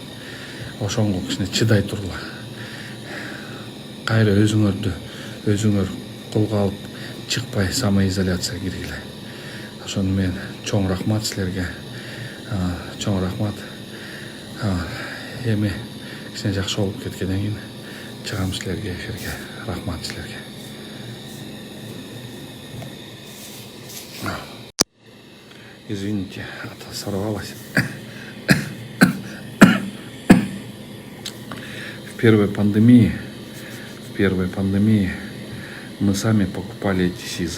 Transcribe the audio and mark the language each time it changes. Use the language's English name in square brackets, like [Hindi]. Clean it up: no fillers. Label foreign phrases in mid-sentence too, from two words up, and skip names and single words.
[Kyrgyz] Ошонго кичине чыдай тургула. Кайра өзүңөр колго алып чыкпай самоизоляцияга киргиле. Ошону мен чоң рахмат силерге. Чоң рахмат. Эми кичине жакшы болуп кеткенден кийин чыгам силерге эфирге. Рахмат силерге. [Russian] Извините, сорвалось. В первой пандемии мы сами покупали эти СИЗы.